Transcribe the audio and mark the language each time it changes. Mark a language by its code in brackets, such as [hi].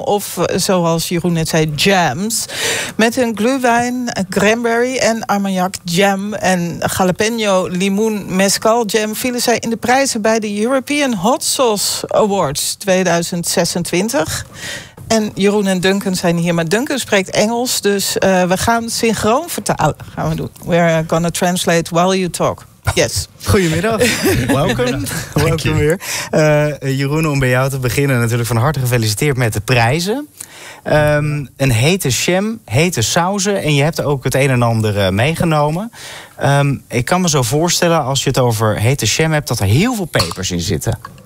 [nl] Of zoals Jeroen net zei, jams. Met hun glühwein, cranberry en armagnac jam. En jalapeno, limoen, mezcal jam vielen zij in de prijzen bij de European Hot Sauce Awards 2026. En Jeroen en Duncan zijn hier, maar Duncan spreekt Engels, dus we gaan synchroon vertalen. Gaan we doen. [en] We're gonna translate while you talk. Yes. [nl] Goedemiddag. Welkom. Welkom weer. Jeroen, om bij jou te beginnen, natuurlijk van harte gefeliciteerd met de prijzen. Een hete jam, hete sauzen en je hebt ook het een en ander meegenomen. Ik kan me zo voorstellen, als je het over hete jam hebt, dat er heel veel pepers in zitten.